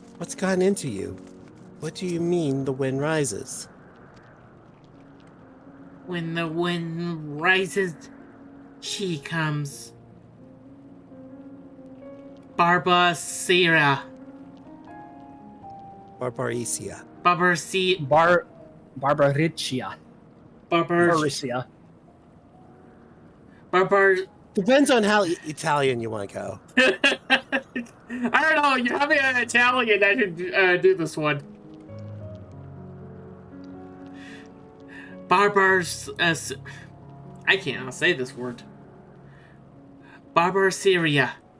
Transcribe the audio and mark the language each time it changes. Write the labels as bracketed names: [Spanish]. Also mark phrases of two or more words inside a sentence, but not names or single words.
[English] What's gotten into you? What do you mean the wind rises? When the wind rises, she comes. Barbacera. Barbaricia. Barbaricia. Barbaricia. Depends on how Italian you want to go. I don't know. You have me an Italian. I should do this one. Barbars. I can't say this word. Barbarsyria.